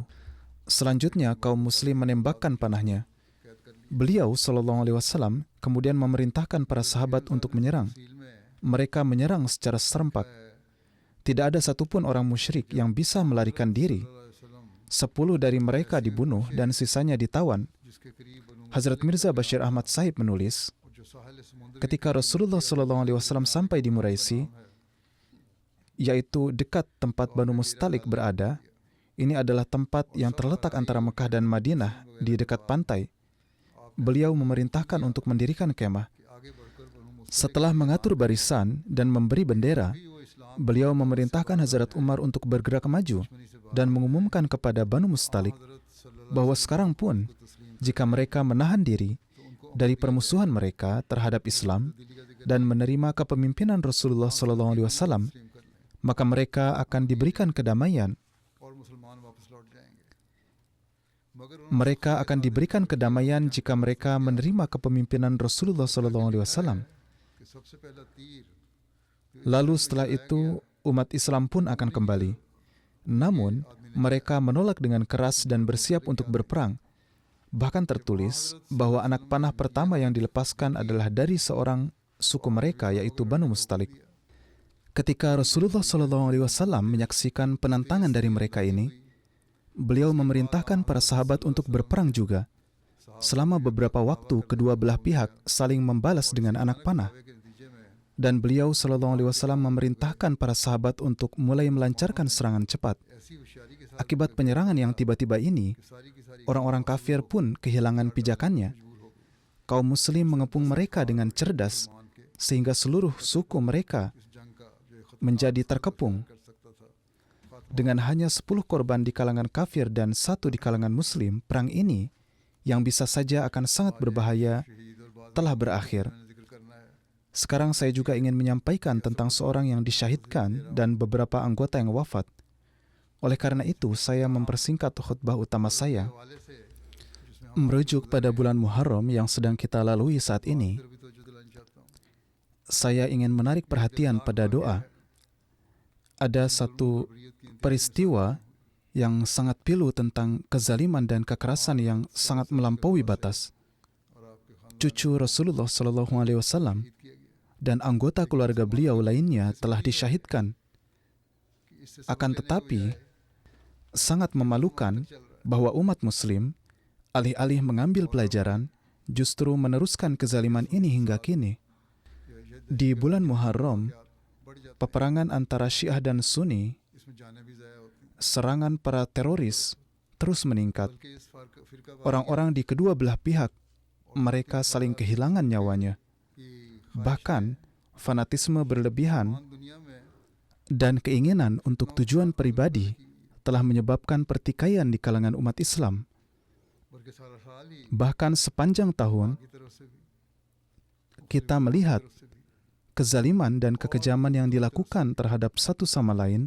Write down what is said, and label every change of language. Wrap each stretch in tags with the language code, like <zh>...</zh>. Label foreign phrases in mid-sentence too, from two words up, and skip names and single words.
<id>Selanjutnya kaum muslim menembakkan panahnya. Beliau SAW kemudian memerintahkan para sahabat untuk menyerang. Mereka menyerang secara serempak. Tidak ada satupun orang musyrik yang bisa melarikan diri. 10 dari mereka dibunuh dan sisanya ditawan.</id> <ur>جس کے قریب بنو</ur> <id>Hazrat Mirza Bashir Ahmad Sahib menulis,</id> <ur>اور جو ساحل سمندر</ur> <id>ketika Rasulullah SAW sampai di Muraisi, yaitu dekat tempat Banu Mustalik berada, ini adalah tempat yang terletak antara Mekah dan Madinah di dekat pantai. Beliau memerintahkan untuk mendirikan kemah.</id> <ur>کے آگے بڑھ کر بنو مصطلق</ur> <id>Setelah mengatur barisan dan memberi bendera,</id> <ur>بھی وہ اسلام</ur> <id>beliau memerintahkan Hazrat Umar untuk bergerak maju dan mengumumkan kepada Banu Mustalik</id> <ur>حضرت صلی اللہ</ur> <id>bahwa sekarang pun</id> <ar>عليه وسلم</ar> <id>jika mereka menahan diri dari permusuhan mereka terhadap Islam dan menerima kepemimpinan Rasulullah SAW,</id> <ur>تسلیم کر لیں</ur> <id>maka mereka akan diberikan kedamaian.</id> <ur>اور مسلمان واپس لوٹ جائیں گے مگر</ur> <id>Mereka akan diberikan kedamaian jika mereka menerima kepemimpinan Rasulullah SAW.</id> <ur>کہ سب سے پہلا تیر</ur> <id>Lalu setelah itu umat Islam pun akan kembali. Namun mereka menolak dengan keras dan bersiap untuk berperang. Bahkan tertulis bahwa anak panah pertama yang dilepaskan adalah dari seorang suku mereka, yaitu Banu Mustalik. Ketika Rasulullah SAW menyaksikan penentangan dari mereka ini, beliau memerintahkan para sahabat untuk berperang juga. Selama beberapa waktu, kedua belah pihak saling membalas dengan anak panah.</id> <ur>کے نتیجے میں</ur> <id>Dan beliau SAW memerintahkan para sahabat untuk mulai melancarkan serangan cepat.</id> <ur>ایسی ہوشیاری کے ساتھ</ur> <id>Akibat penyerangan yang tiba-tiba ini,</id> <ur>ساری کی ساری</ur> <id>orang-orang kafir pun kehilangan pijakannya. Kaum muslim mengepung mereka dengan cerdas, sehingga seluruh suku mereka</id> <ur>اس جنگ کا جو ایک خطرہ</ur> <id>menjadi terkepung.</id> <ur>کر سکتا تھا</ur> <id>Dengan hanya 10 korban di kalangan kafir dan 1 di kalangan muslim, perang ini, yang bisa saja akan sangat berbahaya,</id> <ur>شہید اور بعد</ur> <id>telah berakhir.</id> <ur>میں ذکر کرنا ہے</ur> <id>Sekarang saya juga ingin menyampaikan tentang seorang yang disyahidkan dan beberapa anggota yang wafat. Oleh karena itu, saya mempersingkat khutbah utama saya.</id> <ur>حوالے سے جس میں ہم</ur> <id>Merujuk pada bulan Muharram yang sedang kita lalui saat ini,</id> <ur>بھی تو دلانا چاہتا ہوں</ur> <id>saya ingin menarik perhatian pada doa. Ada satu peristiwa yang sangat pilu tentang kezaliman dan kekerasan yang sangat melampaui batas.</id> <ur>اور آپ کے خاندان</ur> <id>Cucu Rasulullah SAW</id> <ur>کیا گیا</ur> <id>dan anggota keluarga beliau lainnya telah disyahidkan.</id> <ur>کہ اس سے</ur> <id>Akan tetapi, sangat memalukan bahwa umat muslim, alih-alih mengambil pelajaran, justru meneruskan kezaliman ini hingga kini. Di bulan Muharram,</id> <ur>بڑھ جاتا</ur> <id>peperangan antara Syiah dan Sunni,</id> <ur>ہے اس میں جانیں بھی ضائع ہوتی ہیں</ur> <id>serangan para teroris terus meningkat.</id> <ur>بلکہ اس فرقہ</ur> <id>Orang-orang di kedua belah pihak, mereka saling kehilangan nyawanya.</id> <ur>की</ur> <id>Bahkan, fanatisme berlebihan</id> <ur>تمام دنیا میں</ur> <id>dan keinginan untuk tujuan pribadi telah menyebabkan pertikaian di kalangan umat Islam.</id> <ur>بلکہ سارا سال ہی</ur> <id>Bahkan sepanjang tahun,</id> <ur>کی طرف سے بھی</ur> <id>kita melihat</id> <ur>طرف سے بھی</ur> <id>kezaliman dan kekejaman yang dilakukan terhadap satu sama lain,</id>